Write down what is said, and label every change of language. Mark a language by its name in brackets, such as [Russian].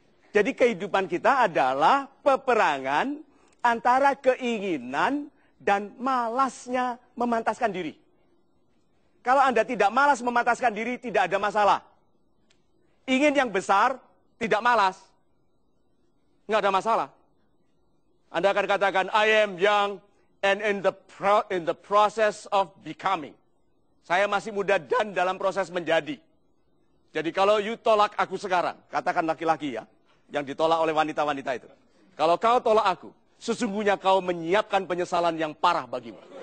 [Indonesian] Jadi kehidupan kita adalah peperangan antara keinginan dan malasnya memantaskan diri. Kalau Anda tidak malas memantaskan diri, tidak ada masalah. Ingin yang besar, tidak malas. Nggak ada masalah. Anda akan katakan, [English] I am young and in the process of becoming. [Indonesian] Saya masih muda dan dalam proses menjadi. Jadi kalau you tolak aku sekarang, katakan laki-laki ya, yang ditolak oleh wanita-wanita itu. Kalau kau tolak aku, sesungguhnya kau menyiapkan penyesalan yang parah bagimu.